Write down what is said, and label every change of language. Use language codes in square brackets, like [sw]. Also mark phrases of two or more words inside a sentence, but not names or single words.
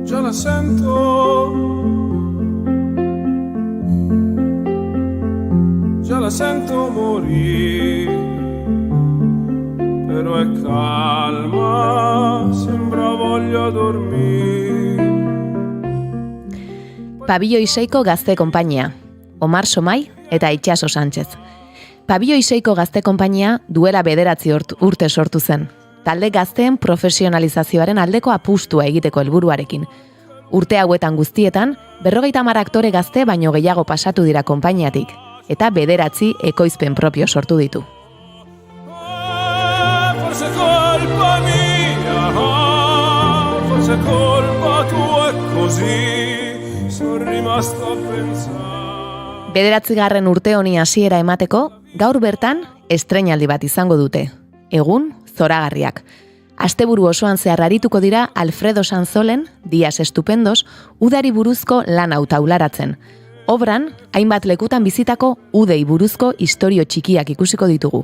[it] la sento, già la sento morire, però è calma, sembra voglia dormire. [eu] Pabilloi 6ko gazte konpainia, Omar Somai eta Itxaso Sánchez. Pabilloi 6ko gazte konpainia duela 9 urte sortu zen. Talde gazteen profesionalizazioaren aldeko apustua egiteko helburuarekin. Urte hauetan guztietan, 50 aktore gazte baino gehiago pasatu dira konpainiatik, eta 9 ekoizpen propio sortu ditu. [it] Forse colpa mia, forse colpa tua è così, sono rimasto a pensare. [eu] 9. urte honi hasiera emateko, gaur bertan estreinaldi bat izango dute. Egun zoragarriak. Asteburu osoan zehar arituko dira Alfredo Sanzolen, Días Estupendos, udari buruzko lan hau taularatzen. Obran, hainbat lekutan bizitako udei buruzko istorio txikiak ikusiko ditugu.